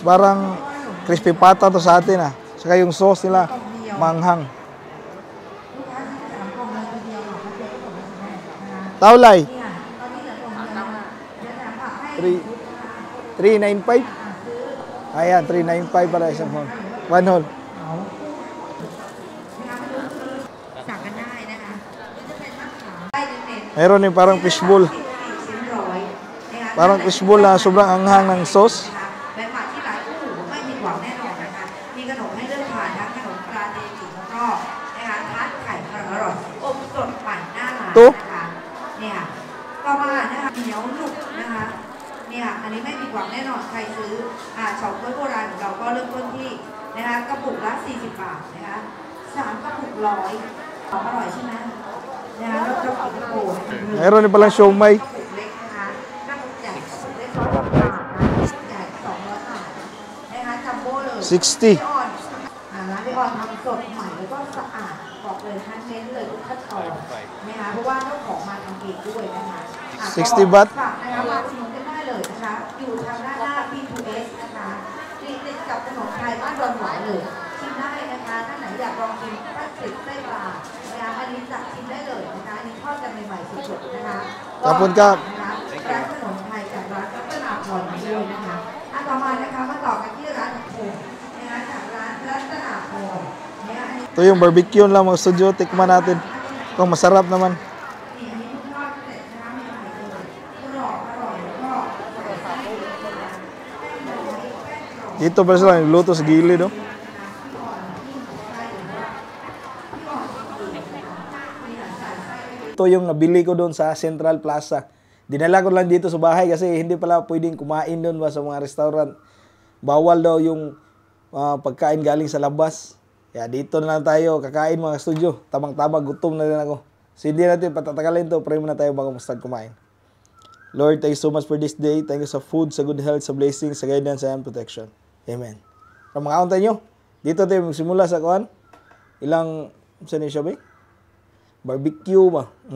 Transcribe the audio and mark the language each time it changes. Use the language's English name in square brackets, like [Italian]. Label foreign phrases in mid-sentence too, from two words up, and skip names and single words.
[Filipino] Parang crispy pata to sa atin ah. Saka yung sauce nila, manghang. Taulay. 395. Ayan, 395 para isang hole. [English] One hole. [Filipino] Meron yung parang fishbowl. Parang fishbowl na sobrang anghang ng sauce. Ito. [Thai] อันนี้ไม่ผิดหวังแน่นอนใครซื้อเฉาก๊วยโบราณของเราก็เริ่มต้นที่นะคะกระปุกละ40 บาทนะคะ3 กระปุก100ของอร่อยใช่ไหมนะคะแล้วก็กินกระปุก [Filipino] Meron din palang siomay. [Thai] กระปุกเล็กนะคะกระปุกใหญ่กระปุกเล็ก200 บาทนะใหญ่200 บาทนะคะจัมโบ้เลย 60. ร้านพี่ออนทำสดใหม่แล้วก็สะอาดบอกเลยท่านเน้นเลยทุกขั้นตอนนะคะเพราะว่าเจ้าของมาทำเองด้วยนะคะ [English] 60 baht. [Thai] นะคะมาชิมกันได้เลยนะคะอยู่ทางด้านหน้า B2S นะคะติดกับถนนไทยบ้านดอนหวายเลยชิมได้นะคะท่านไหนอยากลองชิมป้าติดไส้ปลานะคะอันนี้จะชิมได้เลยนะคะอันนี้ทอดกันใหม่ๆสดๆนะคะ ขอบคุณครับ ร้านขนมไทยจากร้านรัตนาพรด้วยนะคะต่อมานะคะมาต่อกันที่ร้านของผมนะคะจากร้านรัตนาพร [Filipino] Ito yung barbecue lang mga studio. Tikman natin. Kung masarap naman. Dito pa sila nagluto sa gilid, no? Ito yung nabili ko doon sa Central Plaza. Dinala ko lang dito sa bahay kasi hindi pala pwedeng kumain doon sa mga restaurant. Bawal daw yung pagkain galing sa labas. Kaya dito na lang tayo kakain mga studio. Tamang-tamang, gutom na rin ako. So hindi natin patatagalin to. Pray muna tayo bago mag-start kumain. [English] Lord, thank you so much for this day. Thank you sa food, sa good health, sa blessings, sa guidance, and protection. Amen. [Filipino] Para mga kaunta nyo, dito tayo magsimula sa kuhan. Ilang, saan yung siya ba? Barbecue ba?